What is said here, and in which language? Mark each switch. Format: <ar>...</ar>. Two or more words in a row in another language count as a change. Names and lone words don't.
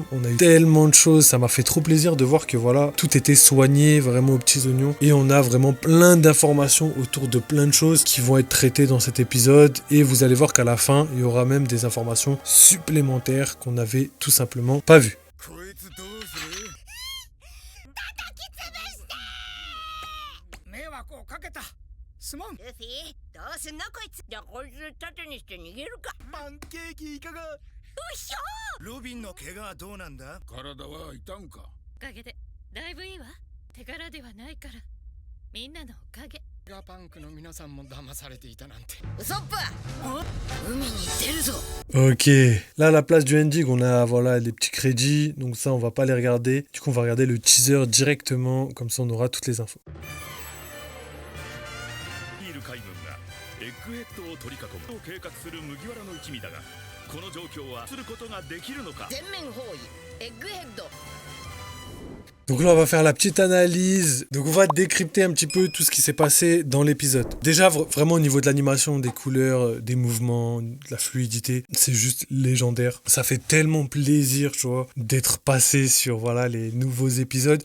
<fr>On a eu tellement de choses, ça m'a fait trop plaisir de voir que voilà, tout était soigné vraiment aux petits oignons et on a vraiment plein d'informations autour de plein de choses qui vont être traitées dans cet épisode et vous allez voir qu'à la fin, il y aura même des informations supplémentaires qu'on n'avait tout simplement pas vues.</fr> <ja>迷惑をかけた。すまん。ルフィ、どうすんのこいつ。じゃあこいつ盾にして逃げるか。パンケーキいかが？うひょロビンの怪我はどうなんだ？体は痛んか？おかげでだいぶいいわ。手柄ではないからみんなのおかげ。ベガパンクの皆さんも騙されていたなんて。ウソップ海に出るぞ。</ja> <fr>Ok, là à la place du ending, on a voilà les petits crédits, donc ça on va pas les regarder. Du coup on va regarder le teaser directement, comme ça on aura toutes les infos.</fr> <ja>いる海軍がエッグヘッドを取り囲むを計画する麦わらの一味だが、この状況はすることができるのか。全面包囲エッグヘッド。</ja> <fr>Donc là, on va faire la petite analyse. Donc on va décrypter un petit peu tout ce qui s'est passé dans l'épisode. Déjà, vraiment au niveau de l'animation, des couleurs, des mouvements, de la fluidité, c'est juste légendaire. Ça fait tellement plaisir, tu vois, d'être passé sur voilà les nouveaux épisodes.</fr>